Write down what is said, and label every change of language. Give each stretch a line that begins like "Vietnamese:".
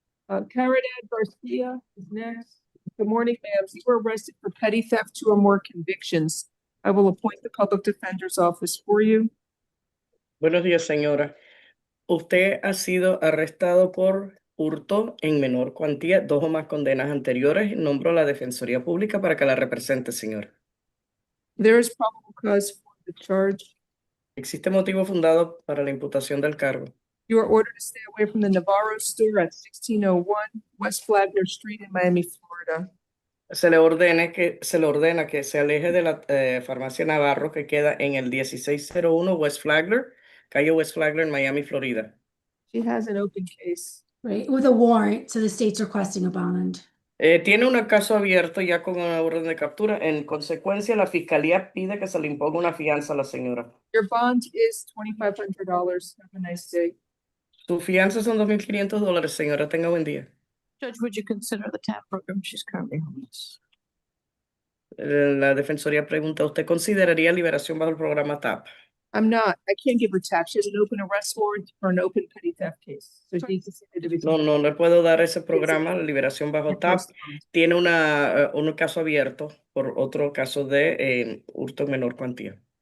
English: Caridad Garcia is next. Good morning, ma'am. You were arrested for petty theft, 2 or more convictions. I will appoint the public defender's office for you.
Spanish: Buenos días, señora. Usted ha sido arrestado por hurto en menor cuantía, 2 o más condenas anteriores. Nombro a la Defensoría Pública para que la represente, señora.
English: There is probable cause for the charge.
Spanish: ¿Existe motivo fundado para la imputación del cargo?
English: You are ordered to stay away from the Navarro store at 1601 West Flagler Street in Miami, Florida.
Spanish: Se le ordena que se aleje de la farmacia Navarro que queda en el 1601 West Flagler, calle West Flagler en Miami, Florida.
English: She has an open case. Right, with a warrant, so the state's requesting a bond.
Spanish: Tiene un caso abierto ya con una orden de captura. En consecuencia, la fiscalía pide que se le imponga una fianza a la señora.
English: Your bond is $2,500. Have a nice day.
Spanish: Su fianza son $2,500, señora. Tenga buen día.
English: Judge, would you consider the TAP program? She's currently homeless.
Spanish: La defensoría pregunta, ¿usted consideraría liberación bajo el programa TAP?
English: I'm not. I can't give her tax. She has an open arrest warrant for an open petty theft case. So she needs to see the division.
Spanish: No le puedo dar ese programa, liberación bajo TAP. Tiene un caso abierto por otro caso de hurto en menor cuantía.